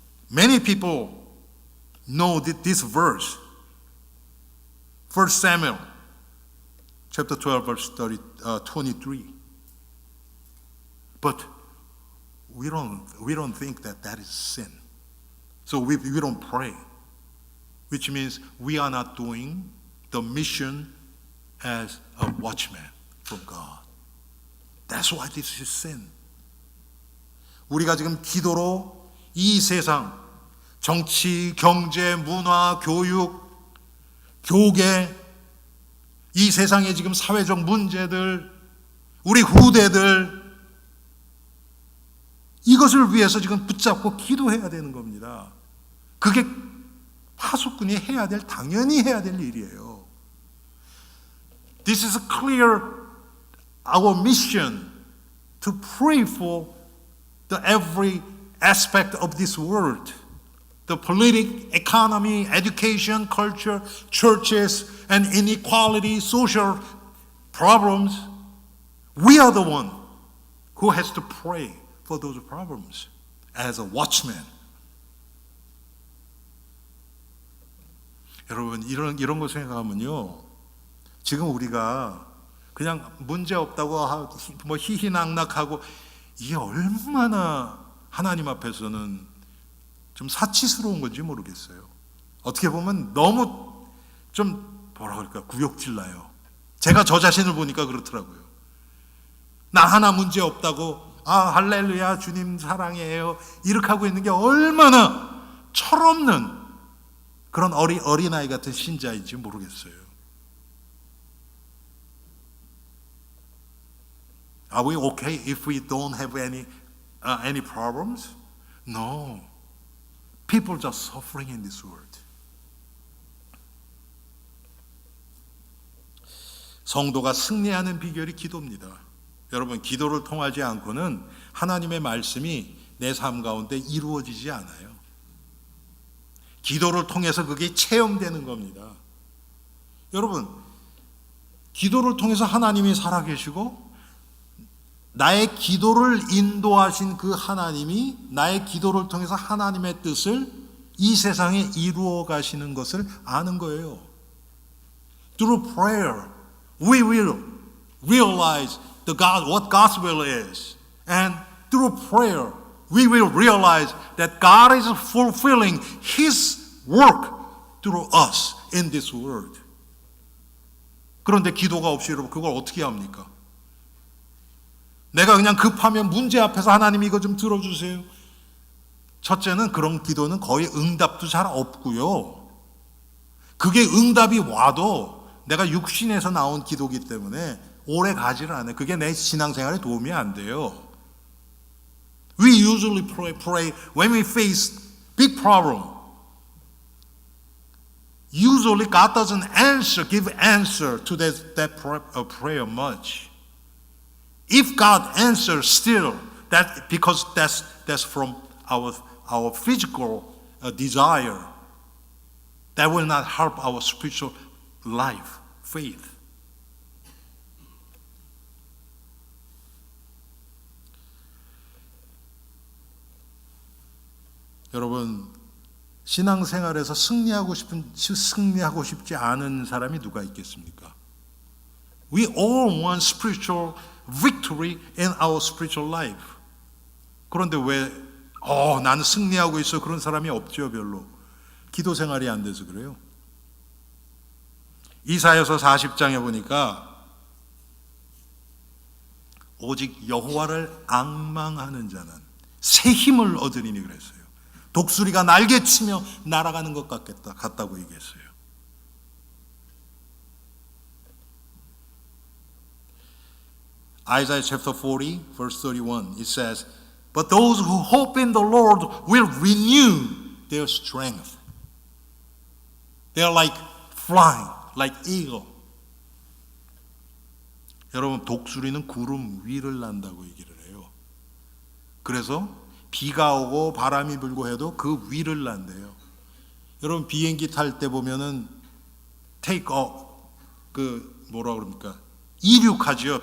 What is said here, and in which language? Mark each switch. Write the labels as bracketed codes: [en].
[en] Many people know this verse. 1 Samuel chapter 12 verse 23. But we don't think that is sin. So we don't pray, which means we are not doing the mission as a watchman from God. That's why this is sin. [ko] 우리가 지금 기도로 이 세상, 정치, 경제, 문화, 교육, 교계, 이 세상의 지금 사회적 문제들, 우리 후대들, 이것을 위해서 지금 붙잡고 기도해야 되는 겁니다. 그게 파수꾼이 해야 될, 당연히 해야 될 일이에요. [en] This is clear our mission to pray for the every aspect of this world. The political, economy, education, culture, churches, and inequality, social problems. We are the one who has to pray for those problems as a watchman. [ko] 여러분, 이런 거 생각하면요, 지금 우리가 그냥 문제 없다고 뭐 희희낙낙하고 이게 얼마나 하나님 앞에서는 좀 사치스러운 건지 모르겠어요. 어떻게 보면 너무 좀 뭐라 그럴까, 구역질 나요. 제가 저 자신을 보니까 그렇더라고요. 나 하나 문제 없다고, 할렐루야, 주님 사랑해요, 이렇게 하고 있는 게 얼마나 철없는 그런 어린아이 같은 신자인지 모르겠어요. [en] Are we okay if we don't have any problems? No. People are just suffering in this world. [ko] 성도가 승리하는 비결이 기도입니다. 여러분, 기도를 통하지 않고는 하나님의 말씀이 내 삶 가운데 이루어지지 않아요. 기도를 통해서 그게 체험되는 겁니다. 여러분, 기도를 통해서 하나님이 살아계시고 나의 기도를 인도하신 그 하나님이 나의 기도를 통해서 하나님의 뜻을 이 세상에 이루어 가시는 것을 아는 거예요. [en] Through prayer, we will realize what God's will is. And through prayer, we will realize that God is fulfilling His work through us in this world. [ko] 그런데 기도가 없이 여러분 그걸 어떻게 합니까? 내가 그냥 급하면 문제 앞에서 하나님 이거 좀 들어주세요. 첫째는 그런 기도는 거의 응답도 잘 없고요. 그게 응답이 와도 내가 육신에서 나온 기도기 때문에 오래 가지를 않아요. 그게 내 신앙생활에 도움이 안 돼요. [en] We usually pray when we face big problem. Usually God doesn't give answer to that prayer much. If God answers still, because that's from our physical desire, that will not help our spiritual life, faith. [ko] 여러분, 신앙생활에서 승리하고 싶지 않은 사람이 누가 있겠습니까? [en] We all want spiritual victory in our spiritual life. [ko] 그런데 왜 나는 승리하고 있어, 그런 사람이 없죠. 별로. 기도 생활이 안 돼서 그래요. 이사야서 40장에 보니까 오직 여호와를 앙망하는 자는 새 힘을 얻으리니 그랬어요. 독수리가 날개치며 날아가는 것 같다고 얘기했어요. [en] Isaiah chapter 40 verse 31 it says, But those who hope in the Lord will renew their strength. They are like flying, like eagle. [ko] 여러분, 독수리는 구름 위를 난다고 얘기를 해요. 그래서 비가 오고 바람이 불고 해도 그 위를 난대요. 여러분, 비행기 탈 때 보면은 take off, 뭐라 그럽니까? 이륙하죠.